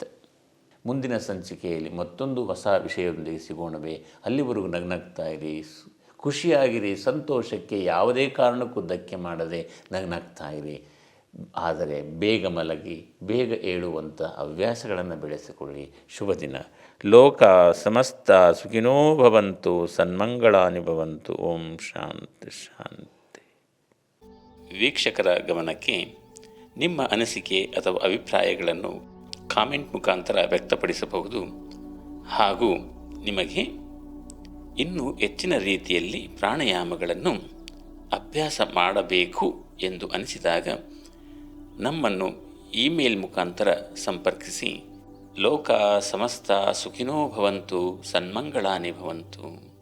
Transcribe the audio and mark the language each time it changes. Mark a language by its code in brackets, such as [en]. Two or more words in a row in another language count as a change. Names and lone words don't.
[kn] ಮುಂದಿನ ಸಂಚಿಕೆಯಲ್ಲಿ ಮತ್ತೊಂದು ಹೊಸ ವಿಷಯದೊಂದಿಗೆ ಸಿಗೋಣವೇ? ಅಲ್ಲಿವರೆಗೂ ನಗ್ನಗ್ತಾ ಇರಿ, ಖುಷಿಯಾಗಿರಿ. ಸಂತೋಷಕ್ಕೆ ಯಾವುದೇ ಕಾರಣಕ್ಕೂ ಧಕ್ಕೆ ಮಾಡದೆ ನಗ್ನಗ್ತಾ ಇರಿ. ಆದರೆ ಬೇಗ ಮಲಗಿ ಬೇಗ ಏಳುವಂಥ ಹವ್ಯಾಸಗಳನ್ನು ಬೆಳೆಸಿಕೊಳ್ಳಿ. ಶುಭ ದಿನ. [sa] ಲೋಕ ಸಮಸ್ತ ಸುಖಿನೋ ಭವಂತು, ಸನ್ಮಂಗಳಾನಿ ಭವಂತು. ಓಂ ಶಾಂತಿ ಶಾಂತಿ. [kn] ವೀಕ್ಷಕರ ಗಮನಕ್ಕೆ ನಿಮ್ಮ ಅನಿಸಿಕೆ ಅಥವಾ ಅಭಿಪ್ರಾಯಗಳನ್ನು ಕಾಮೆಂಟ್ ಮುಖಾಂತರ ವ್ಯಕ್ತಪಡಿಸಬಹುದು. ಹಾಗೂ ನಿಮಗೆ ಇನ್ನೂ ಹೆಚ್ಚಿನ ರೀತಿಯಲ್ಲಿ ಪ್ರಾಣಾಯಾಮಗಳನ್ನು ಅಭ್ಯಾಸ ಮಾಡಬೇಕು ಎಂದು ಅನಿಸಿದಾಗ ನಮ್ಮನ್ನು ಇಮೇಲ್ ಮುಖಾಂತರ ಸಂಪರ್ಕಿಸಿ. [sa] ಲೋಕ ಸಮಸ್ತ ಸುಖಿನೋ ಭವಂತು, ಸನ್ಮಂಗಳಾನಿ ಭವಂತು.